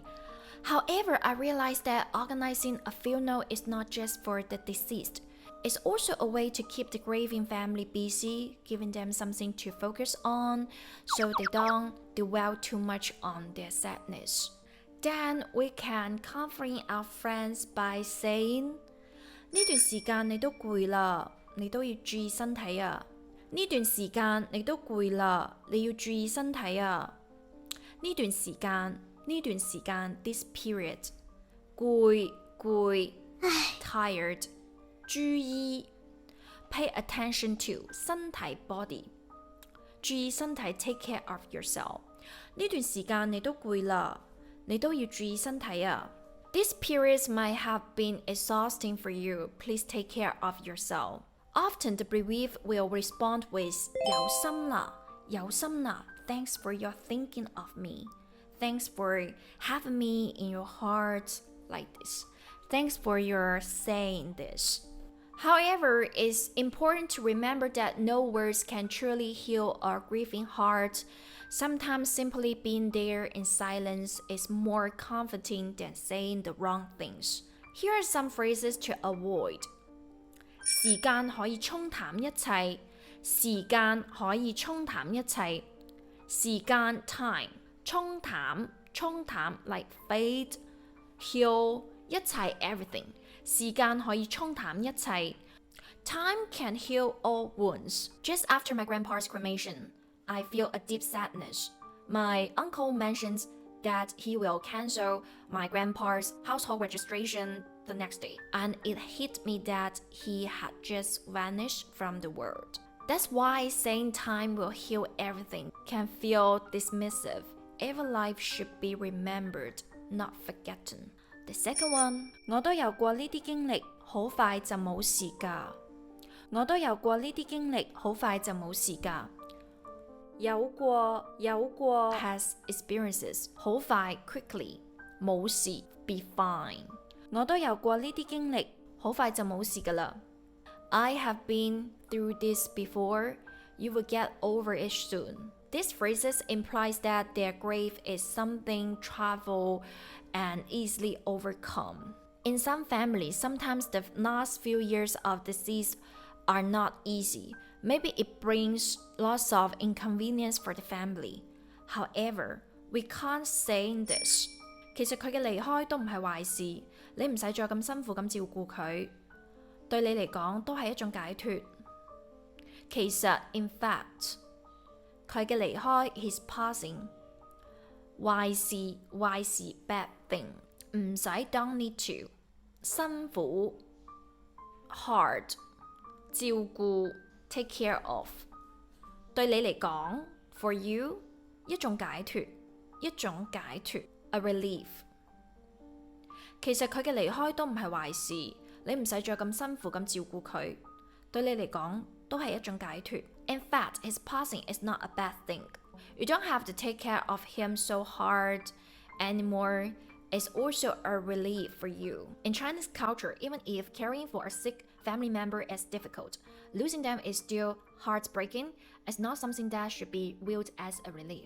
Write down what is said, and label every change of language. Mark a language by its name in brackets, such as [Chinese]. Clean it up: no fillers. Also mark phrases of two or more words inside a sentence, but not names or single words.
[English] However, I realized that organizing a funeral is not just for the deceased. It's also a way to keep the grieving family busy, giving them something to focus on so they don't dwell too much on their sadness. Then we can comfort our friends by saying [Cantonese] 呢段時間你都攰啦，你都要注意身體啊。呢段時間你都攰啦，你要注意身體啊。呢段時間 [English] this period 攰 tired 注意 pay attention to 身體 body [Cantonese] 注意身體 [English] take care of yourself [Cantonese] 呢段時間你都攰啦，你都要注意身體啊。 [English] These periods might have been exhausting for you. Please take care of yourself. Often the bereaved will respond with [Cantonese] 有心啦 [English] Thanks for your thinking of me. Thanks for having me in your heart like this. Thanks for your saying this. However, it's important to remember that no words can truly heal a grieving heart. Sometimes simply being there in silence is more comforting than saying the wrong things. Here are some phrases to avoid. [Cantonese] 時間可以沖淡一切，時間可以沖淡一切。時間 time 沖淡沖淡 [English] like fade, heal [Cantonese] 一切 everything. 時間可以沖淡一切。 [English] Time can heal all wounds. Just after my grandpa's cremation, I feel a deep sadness. My uncle mentions that he will cancel my grandpa's household registration the next day, and it hit me that he had just vanished from the world. That's why saying time will heal everything can feel dismissive. Every life should be remembered, not forgotten. The second one, [Cantonese] 我都有過呢啲經歷，好快就冇事㗎。我都有過呢啲經歷，好快就冇事㗎。有過 [English] has experiences [Cantonese] 好快 quickly 冇事 [English] be fine [Cantonese] 我都有過呢啲經歷好快就冇事㗎啦 [English] I have been through this before you will get over it soon These phrases implies that their grief is something travel and easily overcome In some families sometimes the last few years of disease are not easy Maybe it brings lots of inconvenience for the family. However, we can't say this. [Cantonese] 其實佢嘅離開都唔係壞事，你唔使再咁辛苦咁照顧佢，對你嚟講都係一種解脫。 [English] 其實 in fact， [Cantonese] 佢嘅離開 [English] his passing，壞事 bad thing， 唔使 don't need to，辛苦 hard， 照顧。Take care of [Cantonese] 對你嚟講 [English] for you [Cantonese] 一種解脫 [English] a relief [Cantonese] 其實佢嘅離開都唔係壞事你唔使再咁辛苦咁照顧佢對你嚟講都係一種解脫 [English] In fact, his passing is not a bad thing You don't have to take care of him so hard anymore It's also a relief for you In Chinese culture, even if caring for a sick family member is difficult. Losing them is still heartbreaking. It's not something that should be viewed as a relief.